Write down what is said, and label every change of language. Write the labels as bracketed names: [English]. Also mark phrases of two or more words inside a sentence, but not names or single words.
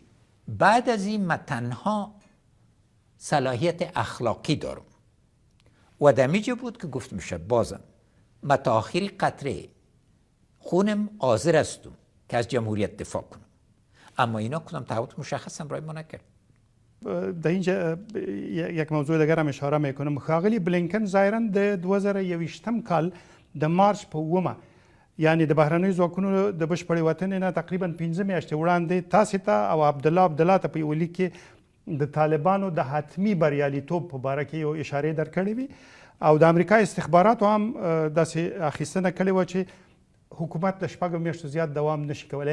[Persian] بعد از این من تنها صلاحیت اخلاقی دارم و دمیجه بود که گفت میشه بازم من تا آخری قطره خونم حاضر هستم که از جمهوریت دفاع کنم، اما اینا کدام تعهد مشخص هم رای ما نکرد. در اینجا یک موضوع دیگر هم اشاره میکنم. [Pashto] ښاغلي بلینکن ظاهرا د 2021 کال د مارچ په اومه یعنی د بهرنیو ځواکونو د بشپړې وطن نه تقریبا 15 میاشتې وړاندې تاسې ته او عبدالله ته په یوه لیک کې د طالبانو د حتمي بریالیتوب په باره کې یو اشارې درکړې وي او د امریکا استخباراتو هم داسې اخیستنه کړې وه چې حکومت د شپږو میاشتو زیات دوام نشي کولی.